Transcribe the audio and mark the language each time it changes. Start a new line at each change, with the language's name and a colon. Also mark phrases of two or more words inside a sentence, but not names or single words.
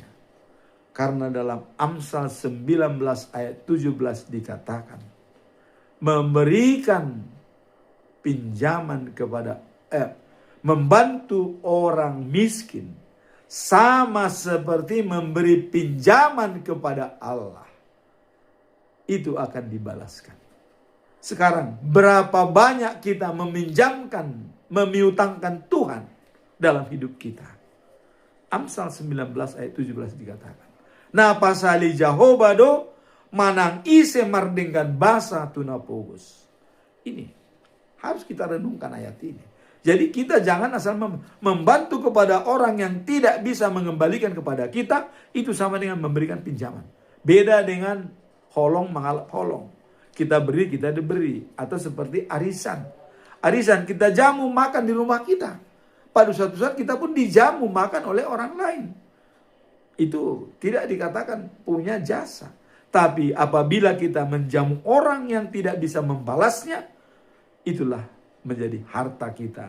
Indonesian: Karena dalam Amsal 19 ayat 17 dikatakan, memberikan pinjaman kepada membantu orang miskin sama seperti memberi pinjaman kepada Allah. Itu akan dibalaskan. Sekarang berapa banyak kita meminjamkan, memiutangkan Tuhan dalam hidup kita. Amsal 19 ayat 17 dikatakan,
Batak Toba: na pasali Jehovah do manang ise mardengkan basa tunapogus.
Indonesian: Ini harus kita renungkan ayat ini. Jadi kita jangan asal membantu kepada orang yang tidak bisa mengembalikan kepada kita. Itu sama dengan memberikan pinjaman. Beda dengan
Batak Toba: holong mengalap holong.
Indonesian: Kita beri, kita diberi. Atau seperti arisan. Arisan kita jamu makan di rumah kita. Pada suatu saat kita pun dijamu makan oleh orang lain. Itu tidak dikatakan punya jasa. Tapi apabila kita menjamu orang yang tidak bisa membalasnya, itulah menjadi harta kita.